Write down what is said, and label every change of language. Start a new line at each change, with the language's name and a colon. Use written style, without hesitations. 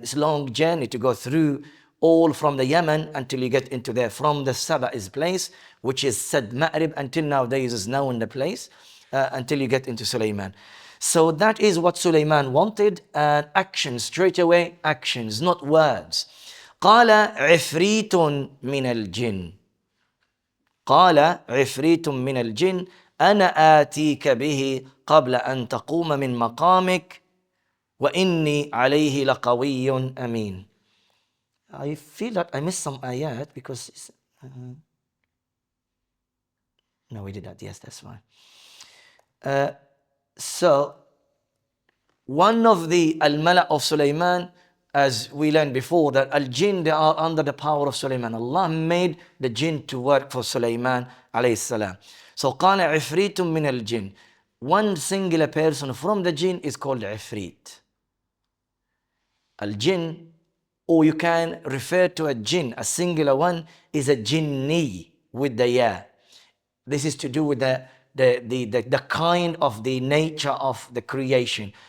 English: It's a long journey to go through, all from the Yemen until you get into there. From the Sabah's place, which is Sad Ma'rib, until nowadays is known the place, until you get into Sulaiman. So that is what Sulaiman wanted, and actions, straight away actions, not words.
Arabic: قال عفريت من الجن قال عفريت من الجن أنا آتيك به قبل أن تقوم من مقامك وإني عليه لقوي أمين.
English: I feel that I missed some ayat because no, we did that. Yes, that's fine. So one of the al-mala of Sulaiman, as we learned before, that al-jinn, they are under the power of Sulaiman. Allah made the jinn to work for Sulaiman alayhi salam. So
Arabic: قال عفريت من الجن.
English: One singular person from the jinn is called Ifrit. Al-jinn, or you can refer to a jinn, a singular one is a jinni with the ya. This is to do with the the kind of the nature of the creation.